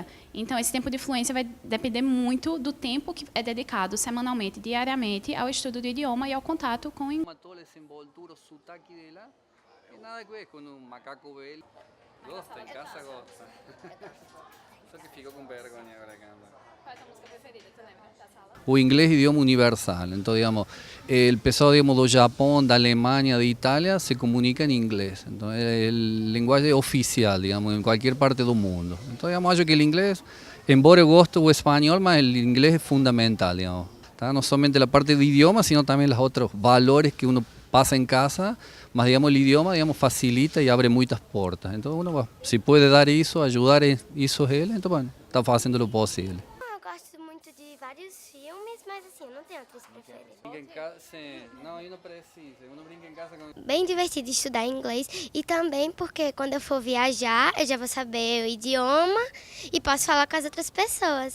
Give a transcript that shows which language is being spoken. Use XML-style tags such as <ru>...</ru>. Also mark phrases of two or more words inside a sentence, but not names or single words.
<pt>Então, esse tempo de fluência vai depender muito do tempo que é dedicado semanalmente, diariamente, ao estudo do idioma e ao contato com o inglês. Toda a desenvoltura, o sotaque dela, tem nada a ver com um macaco velho. Gosta, em casa gosta. Só que fico com vergonha agora, canta. Qual é a música preferida, tu lembra da sala?</pt> <es>O inglés es idioma universal, entonces digamos, el pessoal digamos, do Japón, da Alemania, de Italia se comunica en inglés, entonces el lenguaje oficial, digamos, en cualquier parte del mundo. Entonces digamos,</es> <pt>acho que</pt> <es>el inglés,</es> <pt>embora eu gosto o</pt> <es>español, mas el inglés es fundamental, digamos, ¿tá? No solamente la parte de idioma, sino también los otros valores que uno pasa en casa, mas digamos, el idioma digamos, facilita y abre muchas puertas. Entonces uno, si puede dar eso, ayudar eso a él, entonces bueno, está haciendo lo posible.</es> <pt>Eu gosto muito de vários filmes, mas assim, eu não tenho atriz preferida. Brinca em casa, sim. Não, eu não preciso. Eu não brinco em casa com... Bem divertido estudar inglês e também porque quando eu for viajar, eu já vou saber o idioma e posso falar com as outras pessoas.</pt>